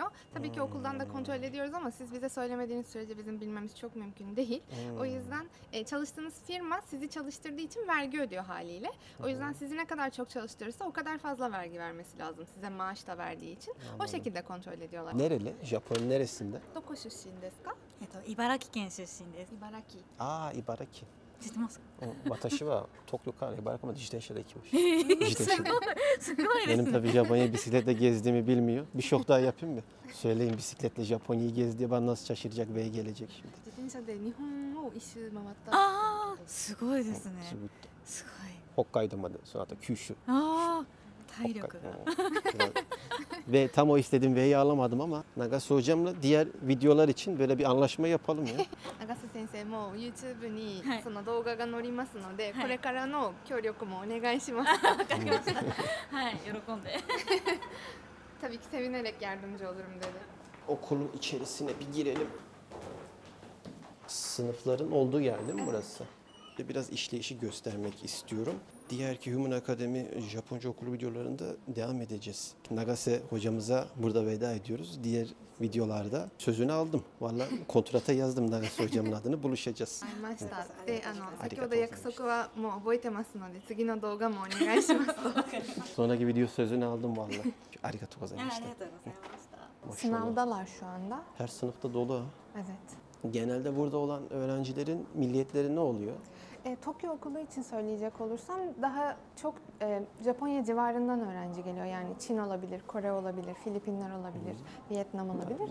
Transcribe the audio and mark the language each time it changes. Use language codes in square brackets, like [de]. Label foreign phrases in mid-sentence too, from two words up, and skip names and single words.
[tr] Tabii ki okuldan da kontrol ediyoruz ama siz bize söylemediğiniz sürece bizim bilmemiz çok mümkün değil. O yüzden çalıştığınız firma sizi çalıştırdığı için vergi ödüyor haliyle. O yüzden sizi ne kadar çok çalıştırırsa o kadar fazla vergi vermesi lazım. Size maaş da verdiği için. O şekilde kontrol ediyorlar. Nereli? Japonya neresinde? [ja] どこ出身ですか? 茨城県出身です。 Ibaraki. Aa, Ibaraki. 知ってますか？私は東京から茨城まで自転車で行きました。自転車で。すごいです [tr] Benim [ja] ね。 [tr] tabii Japonya bisikletle gezdiğimi bilmiyor. Bir şok daha yapayım mı? Söyleyin bisikletle Japonya'yı gez diye, bana nasıl şaşıracak ve gelecek şimdi. [ja] 自転車で日本を一周回った。ああ、すごいですね。 [tr] Sübüt. [ja] すごい。 Hokkaidoまで、その後九州。ああ、体力が。 [tr] Ve tam o istediğim V'yi alamadım ama Nagase hocamla diğer videolar için böyle bir anlaşma yapalım ya. [ja] 長瀬先生も YouTube にはいその動画が載りますので、はいこれからの協力もお願いします。わかりました。はい、喜んで。 [tr] Tabii ki sevinerek yardımcı olurum dedi. Okulun içerisine bir girelim. Sınıfların olduğu yer değil mi burası? Biraz işleyişi göstermek istiyorum. Diğer ki Human Akademi Japonca okulu videolarında devam edeceğiz. Nagase hocamıza burada veda ediyoruz. Diğer videolarda sözünü aldım. Vallahi kontrata yazdım Nagase hocamın adını, buluşacağız. [ja] 会いました。で、先ほど約束はもう覚えてますので、次の動画もお願いしますと。 [tr] Sonraki video sözünü aldım vallahi. [ja] Arigatou あり gozaimasu. がとうございました。 [tr] Maşallah. Sınavdalar şu anda. Her sınıfta dolu ha. Evet. Genelde burada olan öğrencilerin milliyetleri ne oluyor? Tokyo okulu için söyleyecek olursam daha çok Japonya civarından öğrenci geliyor. Yani Çin olabilir, Kore olabilir, Filipinler olabilir, Vietnam olabilir.